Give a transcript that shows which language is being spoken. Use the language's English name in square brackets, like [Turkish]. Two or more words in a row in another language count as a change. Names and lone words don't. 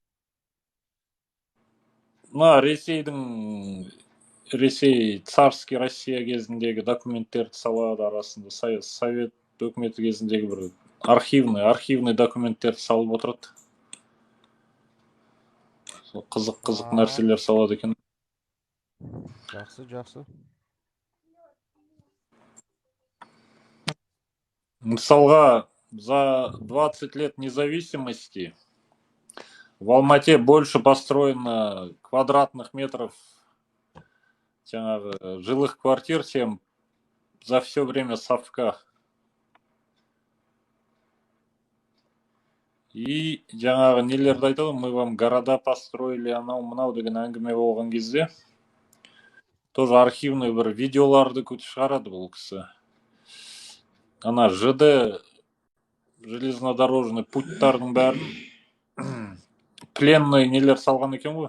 [Kazakh] Ресей [Russian] царский Россия [Kazakh] кезіндегі документтерді салады, арасында Совет өкіметі кезіндегі бір архивный документтерді салып отырады. Қызық нәрселер салады екен. Жақсы. Мысалға, [Russian] за 20 лет независимости в Алмате больше построено квадратных метров жилых квартир, чем за все время совка. [Kazakh] И нелерді айтады, [Russian] мы вам города построили, [Kazakh] анау-мынау деген әңгіме болған кезде, [Russian] тоже архивный [Kazakh] бір видеоларды шығарады бұл кісі. Ана ЖД, железнодорожный путтардың бәрін пленный нелер салған екен ғой.